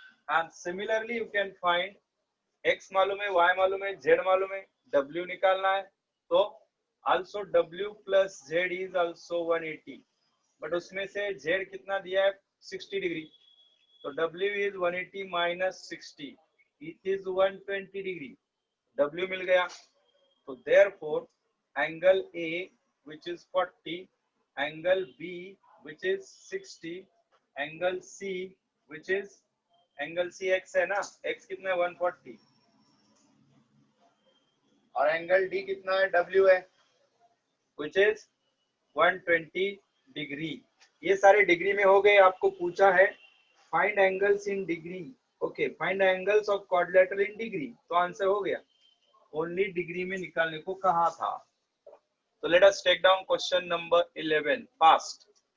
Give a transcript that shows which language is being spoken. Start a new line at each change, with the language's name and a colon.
Hindi: And similarly you can find x मालूम है, y मालूम है, z मालूम है, w निकालना है, तो also w plus z is also 180, but उसमें से z कितना दिया है 60 डिग्री, तो w is 180 minus 60, it is 120 degree, w मिल गया। तो therefore angle A which is 40, angle B which is 60, angle C which is angle C x है ना, x कितना है 140 और एंगल D कितना है W है which is 120 डिग्री। ये सारे डिग्री में हो गए। आपको पूछा है find angles in degree, okay, find angles of quadrilateral in degree, तो आंसर हो गया, ओनली डिग्री में निकालने को कहा था।
English: तो let us take down question number 11 fast.